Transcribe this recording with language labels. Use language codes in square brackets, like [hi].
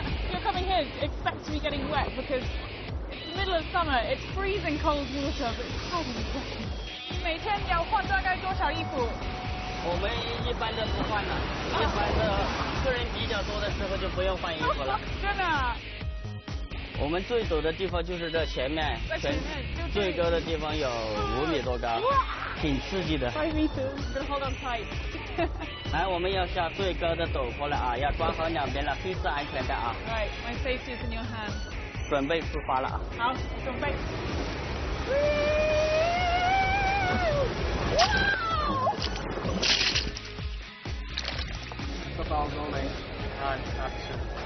[en] You're coming here, expect to be getting wet because it's the middle of summer, it's freezing cold water, but it's so refreshing. [zh] 每天要换大概多少衣服？我们一般的不换了，一般的客人比较多的时候就不用换衣服了。真的？我们最陡的地方就是这前面，最高的地方有5米多高，挺刺激的。 [en] 5 meters, gonna hold on tight. [zh] 来，我们要下最高的陡坡了啊，要抓好两边了，黑色安全带啊。 [en] Right, my safety is in your hands. [zh] 准备出发了啊。好，准备。 [en] About rolling and action.